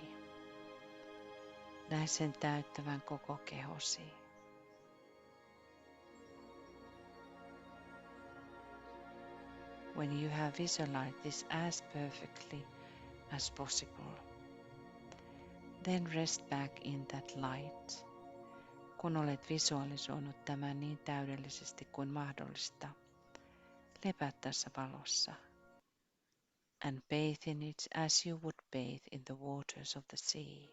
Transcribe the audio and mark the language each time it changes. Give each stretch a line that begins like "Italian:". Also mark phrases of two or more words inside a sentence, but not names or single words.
Finnish: Näe sen täyttävän koko kehosi.
English: When you have visualized this as perfectly as possible, then rest back in that light.
Finnish: Kun olet visualisoinut tämän niin täydellisesti kuin mahdollista, lepää tässä valossa.
English: And bathe in it as you would bathe in the waters of the sea.